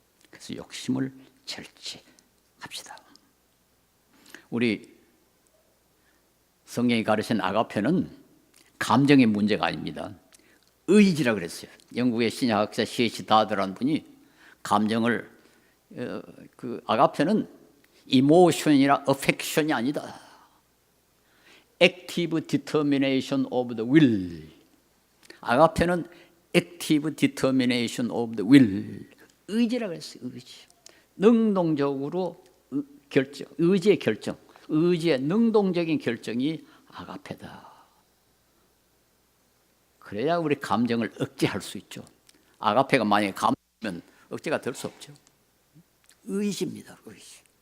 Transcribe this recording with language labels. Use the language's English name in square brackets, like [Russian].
[Korean] 그래서 욕심을 절제합시다. 우리 성경이 가르친 아가페는 감정의 문제가 아닙니다. 의지라 그랬어요. 영국의 신약학자 C.H. 다드라는 분이 감정을 그 아가페는 이모션이나 어펙션이 아니다. [English] Active determination of the will. 아가페는 Active determination of the will. [Korean] 의지라 그랬어요. 의지. 능동적으로 결정, 의지의 결정, 의지의 능동적인 결정이 아가페다. 그래야 우리 감정을 억제할 수 있죠. 아가페가 만약에 감정이면 억제가 될 수 없죠. 의지입니다. 의지.